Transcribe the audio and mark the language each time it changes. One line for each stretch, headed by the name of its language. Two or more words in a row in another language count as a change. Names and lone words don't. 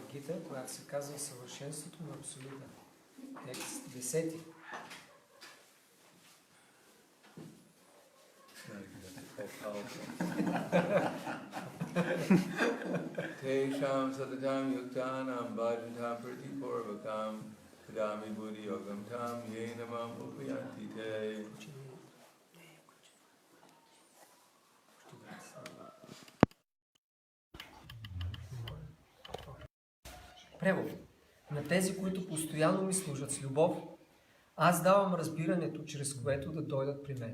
Bulgarian: Гита, която се казва Съвършенството на Абсолюта. Текст 10.
Sanskrit: तेषां सतत युक्तानां भजतां प्रीतिपूर्वकम् ददामि बुद्धि योगं तं येन माम् उपयान्ति ते.
Bulgarian: Превод. На тези, които постоянно ми служат с любов, аз давам разбирането, чрез което да дойдат при мен.